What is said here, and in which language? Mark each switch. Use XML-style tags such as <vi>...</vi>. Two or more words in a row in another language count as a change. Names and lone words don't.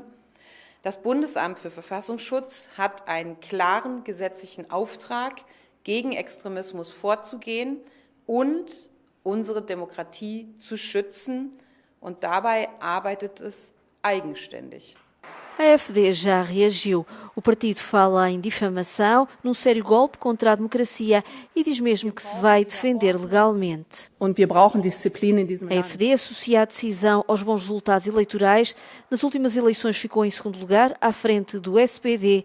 <pt>Das Bundesamt für Verfassungsschutz hat einen klaren gesetzlichen Auftrag, gegen Extremismus vorzugehen und unsere Demokratie zu schützen. Und dabei arbeitet es eigenständig. A AfD já reagiu. O partido fala em difamação, num sério golpe contra a democracia e diz mesmo que se vai defender legalmente. A AfD associa a decisão aos bons resultados eleitorais. Nas últimas eleições ficou em segundo lugar, à frente do SPD.</pt>